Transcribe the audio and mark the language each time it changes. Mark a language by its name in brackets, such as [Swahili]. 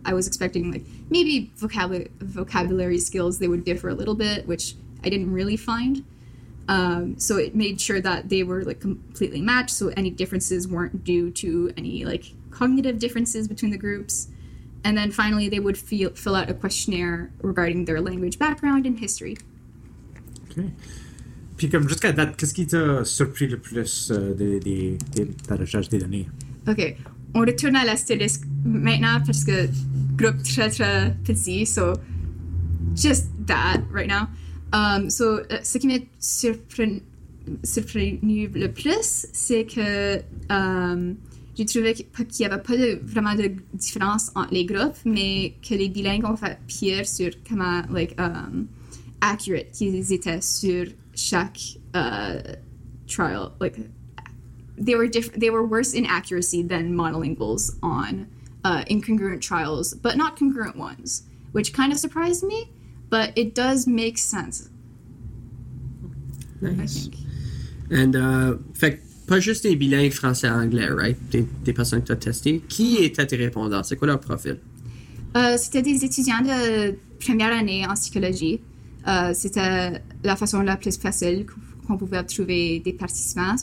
[English] I was expecting, like, maybe vocabulary skills, they would differ a little bit, which I didn't really find. So it made sure that they were, like, completely matched, so any differences weren't due to any, like, cognitive differences between the groups. And then finally, they would fill out a questionnaire regarding their language background and history. OK. [French] Puis comme jusqu'à date, qu'est-ce qui t'a surpris le plus de ta recherche des données? OK. On retourne à l'astérisque maintenant parce que groupe très, très petit. [English] So, just that right now. [French] Ce qui m'a surpris le plus, c'est que... j'ai trouvé qu'il n'y avait pas vraiment de différence entre les groupes, mais que les bilingues ont fait pire sur comment, like, accurate qu'ils étaient sur chaque trial. [English] Like, they were worse in accuracy than monolinguals on incongruent trials, but not congruent ones, which kind of surprised me, but it does make sense. Nice. [French] And, pas juste des bilingues français-anglais, right? Des personnes que tu as testées. Qui étaient tes répondants? C'est quoi leur profil? C'était des étudiants de première année en psychologie. C'était la façon la plus facile qu'on pouvait trouver des participants.